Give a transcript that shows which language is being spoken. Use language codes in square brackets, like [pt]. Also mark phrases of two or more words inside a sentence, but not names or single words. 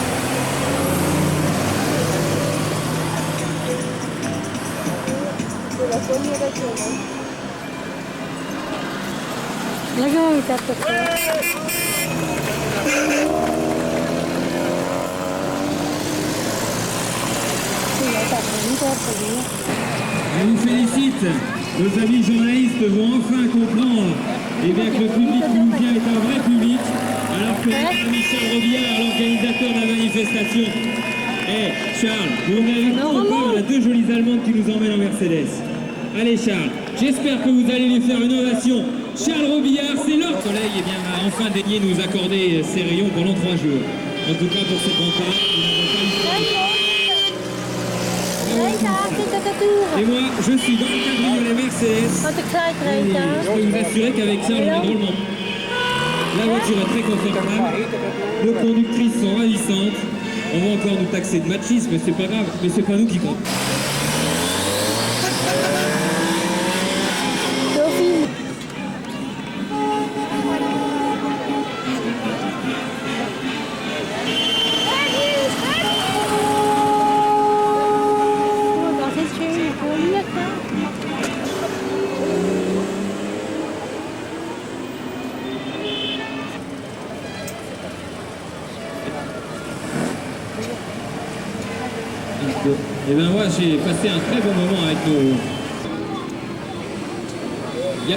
[nl] Lekker met dat. [fr] Je vous félicite. Nos amis journalistes vont enfin comprendre bien que le public toulousain est un vrai public, alors que Michel Robillard, l'organisateur de la manifestation. Charles, vous venez avec nous encore, on a deux jolies Allemandes qui nous emmènent en Mercedes. Allez Charles, j'espère que vous allez lui faire une ovation Charles Robillard, c'est leur soleil eh bien, a enfin daigné nous accorder ses rayons pendant 3 jours. En tout cas pour cette rencontre, nous n'avons pas eu le temps de- Et moi, je suis dans le cabriolet Mercedes. [nl] Wat ik zei, [fr] Et Greta. je peux vous assurer qu'avec ça, on est drôlement. La voiture est très confortable, nos conductrices sont ravissantes. On va encore nous taxer de machisme, mais c'est pas grave, mais c'est pas nous qui compte. Sophie. [nl] Oh, dat is schön. Hoe lekker. [fr] Et ben moi j'ai passé un très bon moment avec nos... Yep.